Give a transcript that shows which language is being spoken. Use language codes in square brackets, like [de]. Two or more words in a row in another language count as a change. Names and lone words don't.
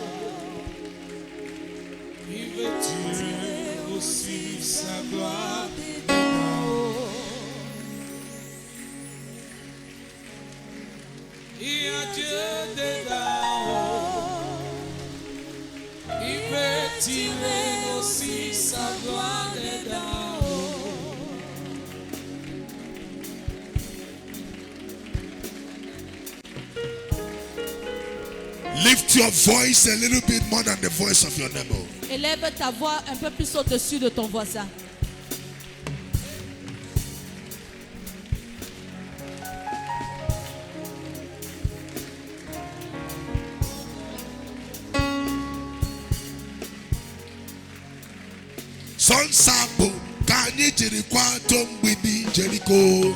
[fr] Il veut tirer aussi sa gloire dedans. Il y a Dieu dedans. Il veut tirer aussi sa gloire dedans. [en] Lift your voice a little bit more than the voice of your neighbor. [fr] Élève ta voix un peu plus au-dessus de ton voisin. [ig] Sonsabu kanyi jiri kwato mgbidi Jericho.